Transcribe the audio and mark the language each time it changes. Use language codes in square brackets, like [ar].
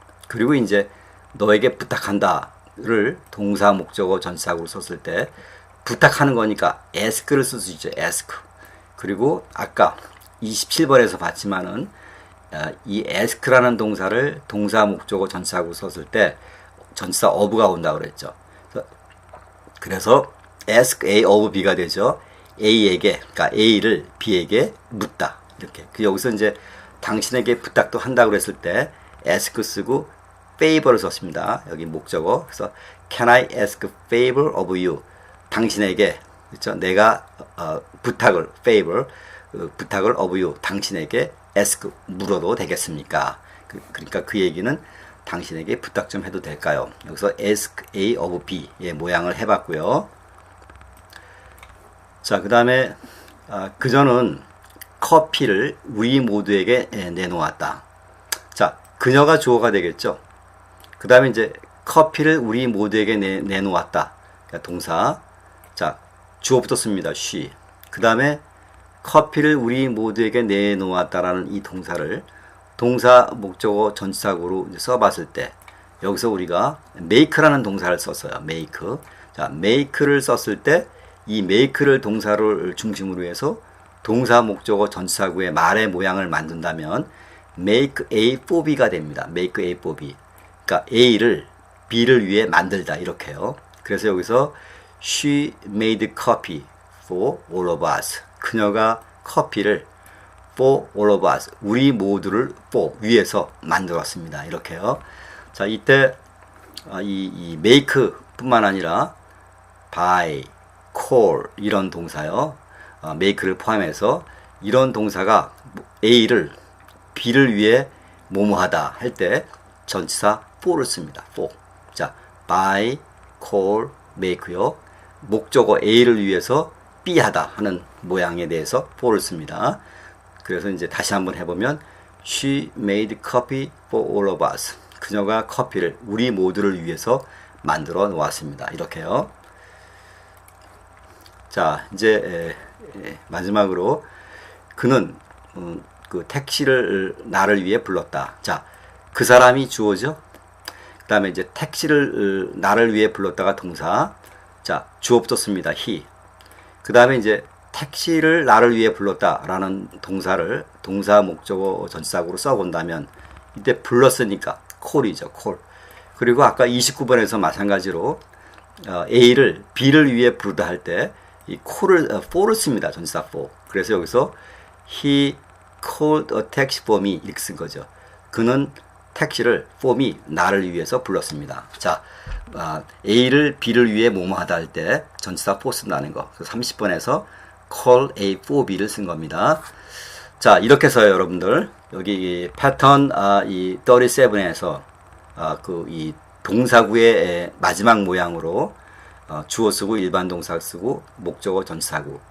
[ko] 그리고 이제 너에게 부탁한다를 동사, 목적어, 전치사구로 썼을 때 부탁하는 거니까 ask를 쓸 수 있죠. [en] ask. [ko] 그리고 아까 27번에서 봤지만은 이 ask라는 동사를 동사, 목적어, 전치사구로 썼을 때 전치사 of가 온다고 그랬죠. 그래서 [en] ask A of B [ko] 가 되죠. A에게, 그러니까 A를 B에게 묻다. 이렇게. 여기서 이제 당신에게 부탁도 한다고 그랬을 때 ask 쓰고 favor를 썼습니다. 여기 목적어. [en] 그래서 can I ask favor of you? [ko] 당신에게, 그렇죠? 내가 부탁을 favor, 부탁을 [en] of you, [ko] 당신에게 ask 물어도 되겠습니까? 그러니까 그 얘기는 당신에게 부탁 좀 해도 될까요? 여기서 ask A of B의 모양을 해봤고요. 자, 그 다음에 그저는 커피를 우리 모두에게 내놓았다. 자, 그녀가 주어가 되겠죠. 그 다음에 이제 커피를 우리 모두에게 내놓았다. 그러니까 동사. 자, 주어부터 씁니다. she. 그 다음에 커피를 우리 모두에게 내놓았다라는 이 동사를 동사, 목적어, 전치사구로 써봤을 때 여기서 우리가 make라는 동사를 썼어요. [en] make. [ko] 자, make를 썼을 때 이 make를 동사를 중심으로 해서 동사, 목적어, 전치사구의 말의 모양을 만든다면 [en] make A for B [ko] 가 됩니다. [en] make A for B. [ko] 그러니까 A를 B를 위해 만들다 이렇게요. 그래서 여기서 [en] she made coffee for all of us. [ko] 그녀가 커피를 [en] for all of us, [ko] 우리 모두를 for, 위해서 만들었습니다. 이렇게요. 자, 이때 이 make 뿐만 아니라 buy, call 이런 동사요. make를 포함해서 이런 동사가 A를 B를 위해 뭐뭐하다 할 때 전치사 for를 씁니다. [en] for. [ko] 자, buy, call, make요. 목적어 A를 위해서 B 하다 하는 모양에 대해서 for를 씁니다. 그래서 이제 다시 한번 해보면 [en] she made coffee for all of us. [ko] 그녀가 커피를 우리 모두를 위해서 만들어 놓았습니다. 이렇게요. 자, 이제 마지막으로 그는 그 택시를 나를 위해 불렀다. 자, 그 사람이 주어죠. 그 다음에 이제 택시를 나를 위해 불렀다가 동사. 자, 주어부터 씁니다. he. 그 다음에 이제 택시를 나를 위해 불렀다라는 동사를 동사, 목적어, 전치사구로 써본다면 이때 불렀으니까 콜이죠. 콜. 그리고 아까 29번에서 마찬가지로 A를 B를 위해 부르다 할 때 이 콜을 for를 씁니다. 전치사 for. 그래서 여기서 [en] he called a taxi for me [ko] 이렇게 쓴 거죠. 그는 택시를 [en] for me [ko] 나를 위해서 불렀습니다. 자, A를 B를 위해 뭐뭐 하다 할 때 전치사 for 쓴다는 거. 30번에서 call A for B를 쓴 겁니다. 자, 이렇게 해서요, 여러분들 여기 패턴 이 37에서 그 이 동사구의 마지막 모양으로 주어 쓰고 일반 동사 쓰고 목적어 전치사구.